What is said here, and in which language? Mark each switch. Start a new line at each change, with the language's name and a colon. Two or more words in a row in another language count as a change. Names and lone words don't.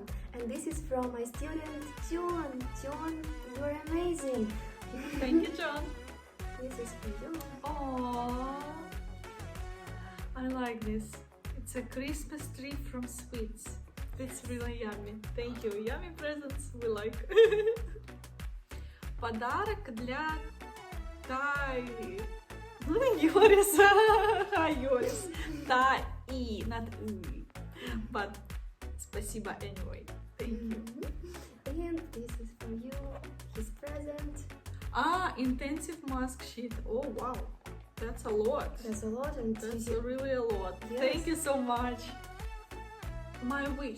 English: And this is from my student, John. John, you're amazing. Thank you, John. This is for you. Aww. I like this. It's a Christmas tree from Sweets. It's really yummy. Thank you. Yummy presents we like.
Russian: Подарок для Таи. Йорис. Йорис. Таи,
English: not U. But спасибо anyway. Thank you. And this is for you, his present. Intensive mask sheet. Oh wow, that's a lot. That's a lot, and That's really a lot. Yes. Thank you so much. My wish.